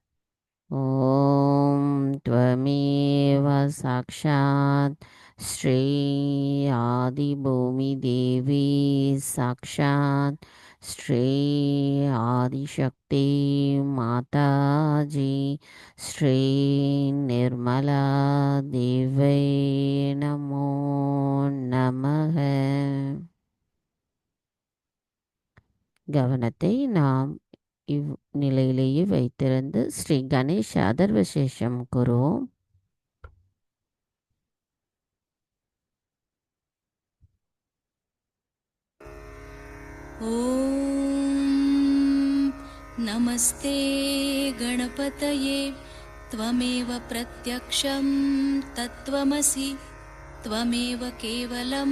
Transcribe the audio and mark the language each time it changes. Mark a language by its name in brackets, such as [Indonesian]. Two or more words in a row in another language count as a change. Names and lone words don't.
[Sanskrit] ॐ त्वमेव साक्षात् श्री आदि भूमि देवी साक्षात् श्री आदिशक्ति माताजी श्री निर्मला देव्यै नमो नमः. [Tamil] கவனத்தை நாம் இவ்நிலையிலேயே வைத்திருந்து ஸ்ரீ கணேஷ அதர்வசேஷம் கூறுவோம். [Sanskrit] ॐ नमस्ते गणपतये त्वमेव प्रत्यक्षं तत्त्वमसि त्वमेव केवलं